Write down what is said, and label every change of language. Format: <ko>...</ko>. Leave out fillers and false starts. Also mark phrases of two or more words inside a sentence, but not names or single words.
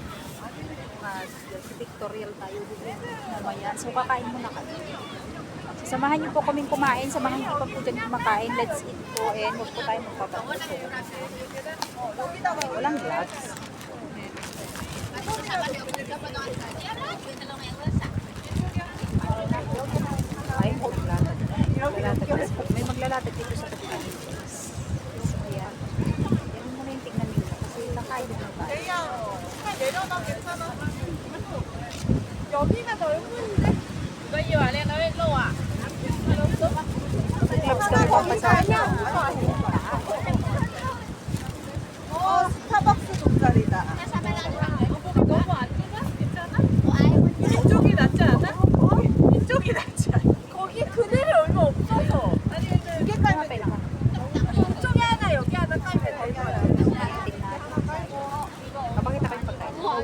<tl>Pictorial tayo dito mamaya. So kakain muna kami. So, samahan niyo po kaming kumain. Samahan niyo pa po dyan kumakain.</tl> <en>Let's eat po.</en> <tl>And huwag po tayo magpapato. Walang gloves. Ay, maglalatag. May maglalatag dito sa kapitang. So, ayan. Yan muna yung tignan nila. Kasi nakain na tayo.</tl> <ko>여기가 넓은데? 이거 이 안에가 왜 넣어?</ko> <tl>Gloves ka magpapasahan.</tl> <ko>스타벅스 동자리다. 너무 안 좁아? 괜찮아? 이쪽이 낫지 않아? 이쪽이 낫지 않아? 거기 그늘이 얼마 없어서. 아니 근데 두 개 깔면 돼. 이쪽에 하나 여기 하나 깔면 되잖아.</ko> <tl>Kapakita kayo pagkain.</tl>